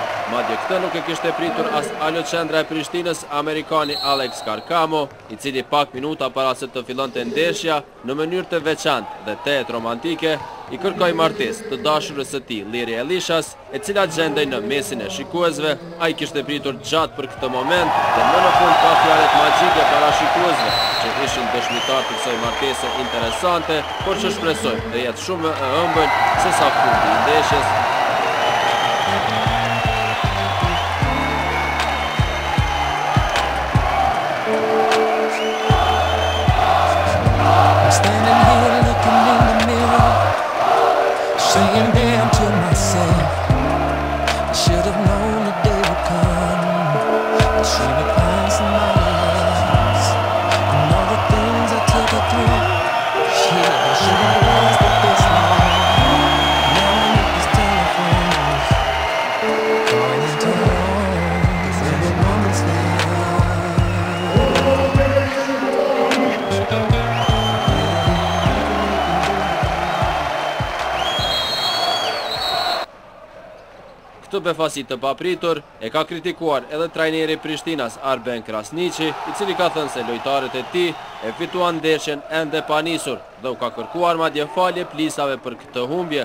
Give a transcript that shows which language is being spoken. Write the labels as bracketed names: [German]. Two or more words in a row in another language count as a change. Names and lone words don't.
[Albanian] Madje këtë nuk e kishte pritur as aloqendra e Prishtinës, amerikani Alex Karkamo, i cili pak minuta para se të fillonte ndeshja, në mënyrë të veçantë dhe tejet romantike, i kërkoi martesë të dashurës së tij, Liri Elishas, e cila gjendej në mesin e shikuesve. Ai kishte pritur gjatë për këtë moment dhe më në fund ka fjalët magjike para shikuesve, që ishin dëshmitar të kësaj martese interesante, por që shpresojmë të jetë shumë e ëmbël se sa fundi i ndeshjes. [English] Standing here looking in the mirror, saying damn to myself, I should have known the day would come, I should have found somebody else, and all the things I took her through, shit, I should have lasted this long. Now I need this telephone, calling to home, 'cause everyone is there. [Albanian] Këtë befasi të papritur e ka kritikuar edhe trajneri Prishtinas Arben Krasniqi, i cili ka thënë se lojtarët e tij e fituan ndeshjen ende pa nisur dhe u ka kërkuar madje falje Plisave për këtë humbje.